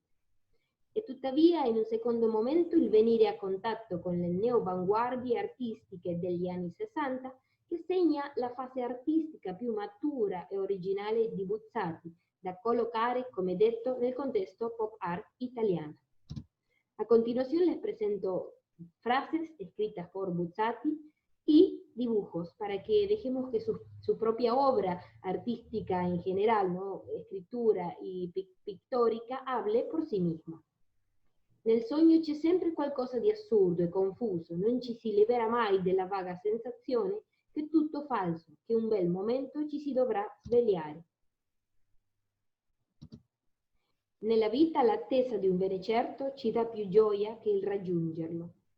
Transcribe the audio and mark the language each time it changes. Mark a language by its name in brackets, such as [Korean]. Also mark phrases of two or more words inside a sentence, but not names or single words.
[Italian] E tuttavia, in un secondo momento, il venire a contatto con le neoavanguardie artistiche degli anni 60, che segna la fase artistica più matura e originale di Buzzati, da collocare, come detto, nel contesto pop art italiana. [Spanish] A continuación les presento frases escritas por Buzzati y dibujos para que dejemos que su propia obra artística en general, ¿no? Escritura y pictórica, hable por sí misma. [Italian] Nel sogno c'è sempre qualcosa di assurdo e confuso, non ci si libera mai della vaga sensazione che è tutto falso, che un bel momento ci si dovrà svegliare. Nella vita l'attesa di un bene certo ci dà più gioia che il raggiungerlo.